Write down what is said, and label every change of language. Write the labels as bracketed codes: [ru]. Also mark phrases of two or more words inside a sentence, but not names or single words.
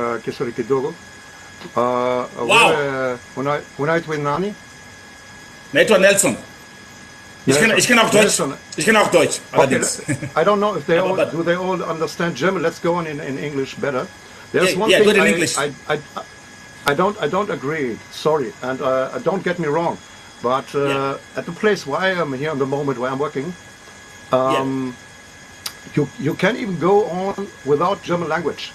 [sw] kisori kidogo. Wow. Unaitwa nani? Naitwa Nelson. [de] Ich kann auch Deutsch. Nelson. Ich kann auch Deutsch. [en] Okay, I don't know if they all do they all understand German. Let's go on in English better. There's one thing good in English. I don't agree. Sorry, and don't get me wrong, but at the place where I am here in the moment where I'm working, you can even go on without German language.